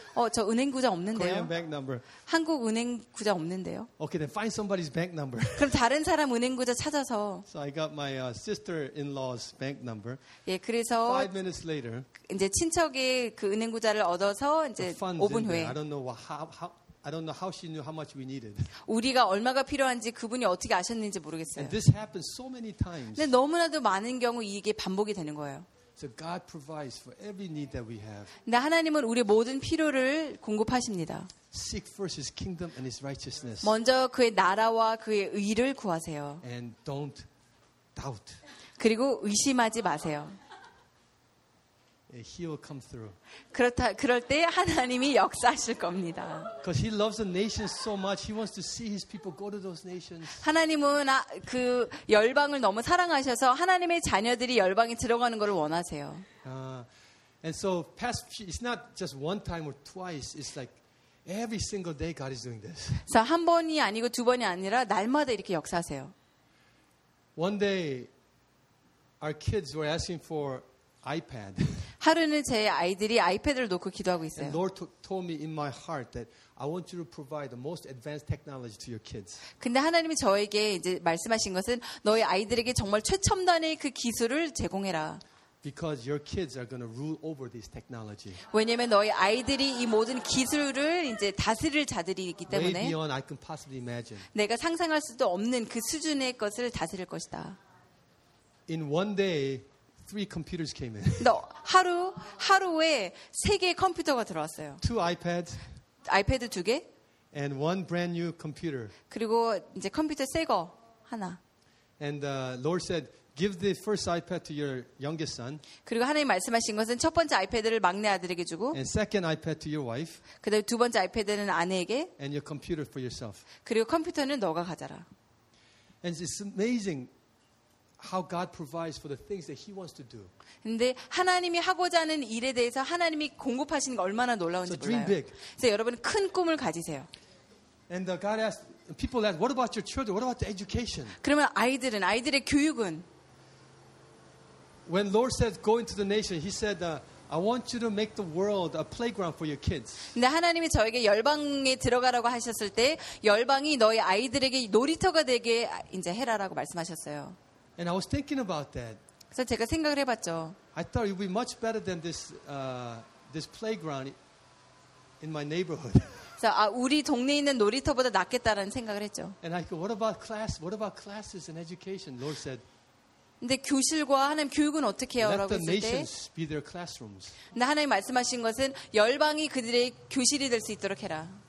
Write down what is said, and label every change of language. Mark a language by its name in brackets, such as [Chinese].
[Korean] 어, 저 은행 구좌 없는데요. [English] Korean bank number. [Korean] 한국 은행 구좌 없는데요. [English] Okay, then find somebody's bank number. [Korean] 그럼 다른 사람 은행 구좌 찾아서. [English] So I got my sister-in-law's bank number. [Korean] 예, 그래서 [English] 5 minutes later. [Korean] 이제 친척의 그 은행 구좌를 얻어서 이제 5분 후에. [English] I don't know how I don't know how she knew how much we needed. [Korean] 우리가 얼마가 필요한지 그분이 어떻게 아셨는지 모르겠어요. [English] And this happens so many times. [Korean] 근데 너무나도 많은 경우 이게 반복이 되는 거예요. [English] So God provides for every need that we have. [Korean] 근데 하나님은 우리 모든 필요를 공급하십니다. [English] Seek first His kingdom and His righteousness. [Korean] 먼저 그의 나라와 그의 의를 구하세요. [English] And don't doubt. [Korean] 그리고 의심하지 마세요. [English] He will come through. [Korean] 그렇다 그럴 때 하나님이 역사하실 겁니다. [English] Because he loves the nations so much, he wants to see his people go to those nations. [Korean] 하나님은 그 열방을 너무 사랑하셔서 하나님의 자녀들이 열방에 들어가는 것을 원하세요. [English] And so past few, it's not just one time or twice. It's like every single day God is doing this. [Korean] 자 한 번이 아니고 두 번이 아니라 날마다 이렇게 역사하세요. [English] One day, our kids were asking for iPad. [Korean] 하루는 제 아이들이 아이패드를 놓고 기도하고 있어요. [English] And Lord told me in my heart that I want you to provide the most advanced technology to your kids. [Korean] 근데 하나님이 저에게 이제 말씀하신 것은 너희 아이들에게 정말 최첨단의 그 기술을 제공해라. [English] Because your kids are going to rule over this technology. [Korean] 왜냐면 너희 아이들이 이 모든 기술을 이제 다스릴 자들이기 때문에. [English] Way beyond I can possibly imagine. [Korean] 내가 상상할 수도 없는 그 수준의 것을 다스릴 것이다. [English] In one day, three computers came in. [Korean] 하루에 세 개의 컴퓨터가 들어왔어요. [English] Two iPads. [Korean] 아이패드 두 개. [English] And one brand new computer. [Korean] 그리고 이제 컴퓨터 새 거 하나. [English] And the Lord said. Give the first iPad to your youngest son. [Korean] 그리고 하나님 말씀하신 것은 첫 번째 아이패드를 막내 아들에게 주고. [English] And second iPad to your wife. [Korean] 그다음 두 번째 아이패드는 아내에게. [English] And your computer for yourself. [Korean] 그리고 컴퓨터는 너가 가져라. [English] And it's amazing how God provides for the things that He wants to do. [Korean] 근데 하나님이 하고자 하는 일에 대해서 하나님이 공급하시는 게 얼마나 놀라운지 몰라요. [English] So dream big. [Korean] 그래서 여러분 큰 꿈을 가지세요. [English] And God asked people that, what about your children? What about the education? [Korean] 그러면 아이들은 아이들의 교육은? [English] When Lord said go into the nation, he said I want you to make the world a playground for your kids. [Korean] 근데 하나님이 저에게 열방에 들어가라고 하셨을 때 열방이 너희 아이들에게 놀이터가 되게 이제 해라라고 말씀하셨어요. [English] And I was thinking about that. [Korean] 그래서 제가 생각을 해 봤죠. [English] I thought it would be much better than this playground in my neighborhood. [Korean] 아, 우리 동네에 있는 놀이터보다 낫겠다라는 생각을 했죠. [English] And I thought, what about class? What about classes and education? Lord said [Korean] 근데 교실과 하나님 교육은 어떻게 해요? 라고 했을 때 근데 하나님 말씀하신 것은 열방이 그들의 교실이 될 수 있도록 해라.